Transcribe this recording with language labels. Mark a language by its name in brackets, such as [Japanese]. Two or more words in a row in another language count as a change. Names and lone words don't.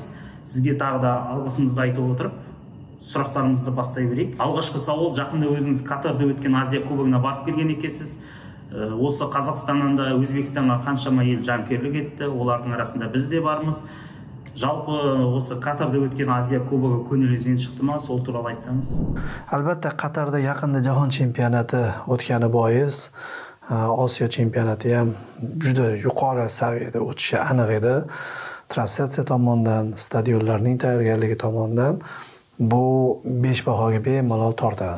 [Kazakh] Сізге тағы да алғысымызды айтып отырып, сұрақтарымызды бастай берейік. Алғашқы сауал, жақында өзіңіз Катарда өткен Азия кубогына барып келген екенсіз. Осы Қазақстаннан да Өзбекстанға қаншама ел жанкүйерлік етті, олардың арасында біз де бармыз. Жалпы осы Катарда өткен Азия кубогы көңіліңізден шықты ма, сол туралы айтсаңыз? [Uzbek] Albatta, Qatarda yaqinda jahon chempionati o'tgani bois, Osiyo chempionati ham juda yuqori saviyada o'tishi aniq edi. Translyatsiya tomonidan, stadionlarning tayyorgarligi tomonidan bu 5 bahoga bemalol tortadi.